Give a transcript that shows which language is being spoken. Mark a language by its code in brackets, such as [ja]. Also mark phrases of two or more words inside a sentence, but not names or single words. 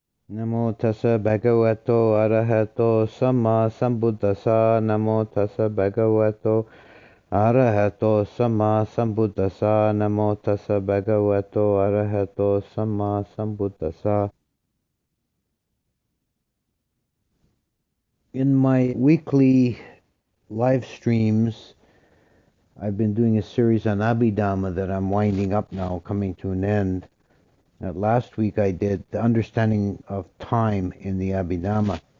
[pi] Namo tassa bhagavato arahato samma sambuddhassa. Namo tassa bhagavato arahato samma sambuddhassa. Namo tassa bhagavato arahato samma sambuddhassa. [en] In my weekly live streams, I've been doing a series on Abhidhamma that I'm winding up now, coming to an end. Last week I did the understanding of time in the Abhidhamma.